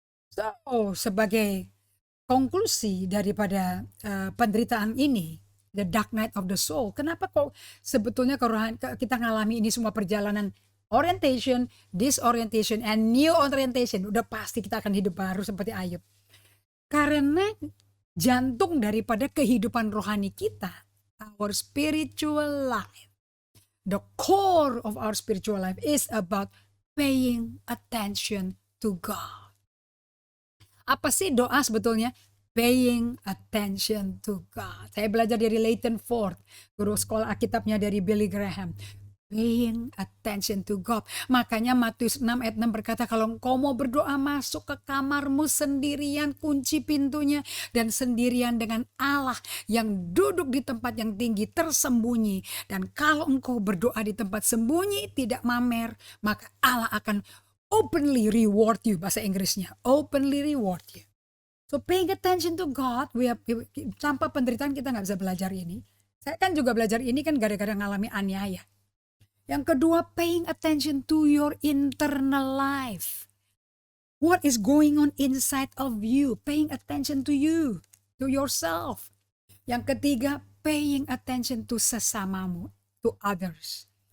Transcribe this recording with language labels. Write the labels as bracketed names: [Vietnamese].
[English] So [Indonesian] sebagai konklusi daripada penderitaan ini, [English] the dark night of the soul. [Indonesian] Kenapa kok sebetulnya kita ngalami ini semua perjalanan orientation, disorientation, and new orientation. Udah pasti kita akan hidup baru seperti Ayub. Karena jantung daripada kehidupan rohani kita [English] our spiritual life, the core of our spiritual life is about paying attention to God. [Indonesian] Apa sih doa sebetulnya? [English] Paying attention to God. [Indonesian] Saya belajar dari Leighton Ford, guru sekolah Alkitabnya dari Billy Graham. [English] Paying attention to God. [Indonesian] Makanya Matius 6 ayat 6 berkata, kalau engkau mau berdoa, masuk ke kamarmu sendirian, kunci pintunya, dan sendirian dengan Allah yang duduk di tempat yang tinggi, tersembunyi. Dan kalau engkau berdoa di tempat sembunyi, tidak mamer, maka Allah akan [English] openly reward you. [Indonesian] Bahasa Inggrisnya, [English] openly reward you. So paying attention to God, [Indonesian] tanpa penderitaan kita nggak bisa belajar ini. Saya kan juga belajar ini kan gara-gara ngalami aniaya. Yang kedua, [English] paying attention to your internal life. What is going on inside of you? Paying attention to you, to yourself. [Indonesian] Yang ketiga, [English] paying attention to [Indonesian] sesamamu, [English] to others.